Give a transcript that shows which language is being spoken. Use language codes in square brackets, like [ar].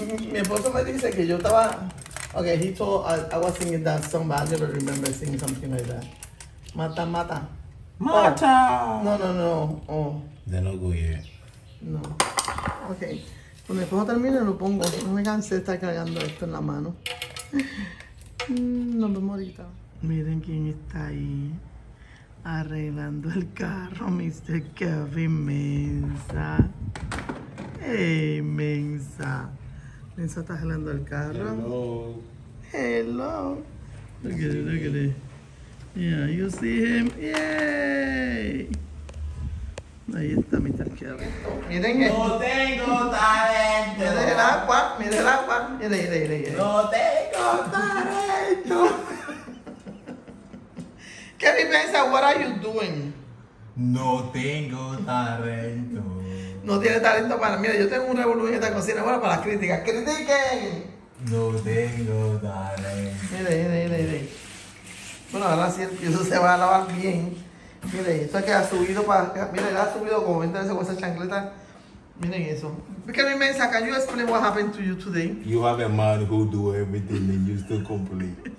[es] Mi esposo me dice que yo estaba. [en] Okay, he told I was singing that song, but I never remember singing something like that. [es] Mata. Mata. [en] No. Oh, They're not go yet. [es] no. Okay. Cuando mi esposo termine lo pongo. No me cansé de estar cargando esto en la mano. Nos vemos ahorita. Miren quién está ahí arreglando el carro, Mr. [en] Kelvin Mensah. Hey, Mensah. [es] Mensah está arreglando el carro. [en] Hello. Look at it. Yeah, you see him? [es] Yay. Ahí está Mr. Kelvin. Miren No tengo talento. Miren el agua. Mire. No tengo talento. [en] Kelvin Mensah, what are you doing? [es] No tengo talento. No tiene talento para... Mira, yo tengo un revolú en esta cocina. Bueno, para las críticas. ¡Critiquen! No tengo talento. Mire. Bueno, ahora sí el piso se va a lavar bien. Mire, eso es que ha subido para... Mire, le ha subido como 20 veces con esa chancleta. Miren eso. [en] Kelvin Mensah, can you explain what happened to you today? You have a man who do everything and you still complain.